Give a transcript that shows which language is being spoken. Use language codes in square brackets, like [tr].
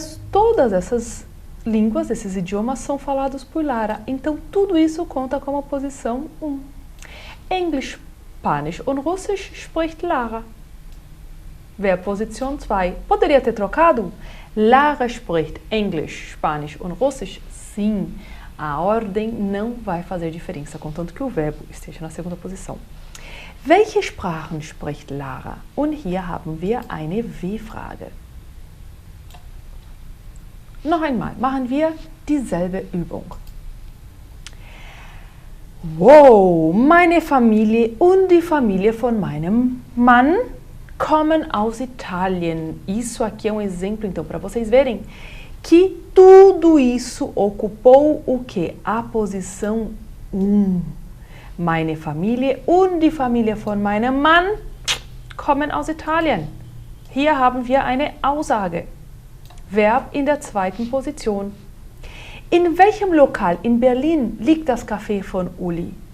[pt] Todas essas línguas, esses idiomas são falados por Lara, então tudo isso conta como posição 1. [de] Englisch, Spanisch und Russisch spricht Lara. Verposition 2. [pt] Poderia ter trocado? [de] Lara spricht Englisch, Spanisch und Russisch. [pt] Sim, a ordem não vai fazer diferença, contanto que o verbo esteja na segunda posição. [de] Welche Sprachen spricht Lara? Und hier haben wir eine W-Frage. Noch einmal, machen wir dieselbe Übung. Wow, meine Familie und die Familie von meinem Mann kommen aus Itália. [pt] Isso aqui é um exemplo, então, para vocês verem que tudo isso ocupou o quê? A posição 1. [de] Meine Familie und die Familie von meinem Mann kommen aus Italien. Hier haben wir eine Aussage. Verb in der zweiten Position. In welchem Lokal in Berlin liegt das Café von Uli?